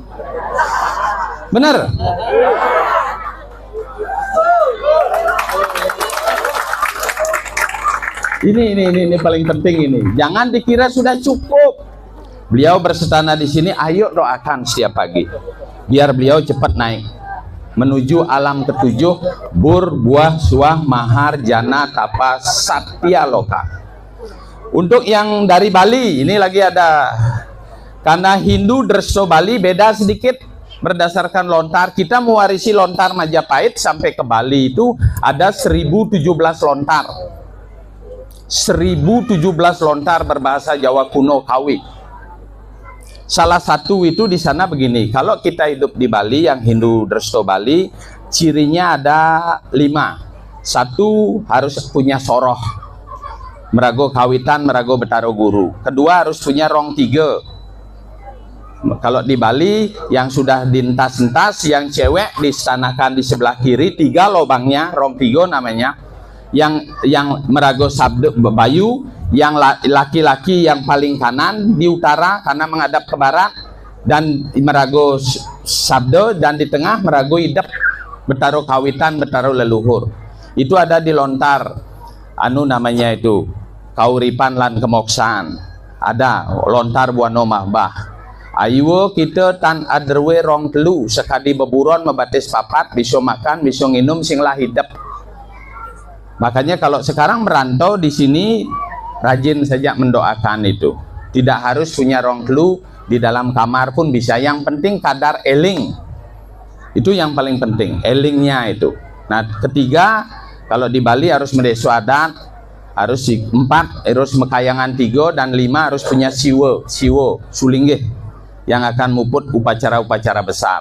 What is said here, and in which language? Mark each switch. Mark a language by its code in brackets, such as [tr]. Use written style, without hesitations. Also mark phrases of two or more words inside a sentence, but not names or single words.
[id] Bener? Ini paling penting ini. Jangan dikira sudah cukup. Beliau bersetana di sini, ayo doakan setiap pagi. Biar beliau cepat naik menuju alam ketujuh, [sa] bur, buah, suah, mahar, jana, tapa, satya loka. [id] Untuk yang dari Bali, ini lagi ada. Karena Hindu Dreso Bali beda sedikit berdasarkan lontar. Kita mewarisi lontar Majapahit sampai ke Bali itu ada 1017 lontar. 1017 lontar berbahasa Jawa kuno Kawi. Salah satu itu di sana begini. Kalau kita hidup di Bali, yang Hindu Dresto Bali, cirinya ada 5. 1, harus punya soroh, merago kawitan, merago betaro guru. Kedua, harus punya rong 3. Kalau di Bali yang sudah dientas-entas, yang cewek disanakan di sebelah kiri, 3 lobangnya, rong 3 namanya. Yang merago sabdo bayu, yang laki-laki yang paling kanan di utara karena menghadap ke barat, dan merago sabdo, dan di tengah merago idep, betaro kawitan, betaro leluhur. Itu ada di lontar namanya itu kauripan lan kemoksaan. Ada lontar buano mahbah. [ban] Ayo kita tan aderwe rong telu sekadi beburon mebatis papat, bisa makan, bisa nginum, sing lah hidep. [id] Makanya kalau sekarang merantau di sini, rajin saja mendoakan itu. Tidak harus punya [ban] rong telu, [id] di dalam kamar pun bisa. Yang penting kadar eling. Itu yang paling penting, elingnya itu. Nah, ketiga, kalau di Bali harus mendeso adat, harus 4, harus mekayangan 3, dan 5 harus punya siwo, sulinggih, yang akan muput upacara-upacara besar.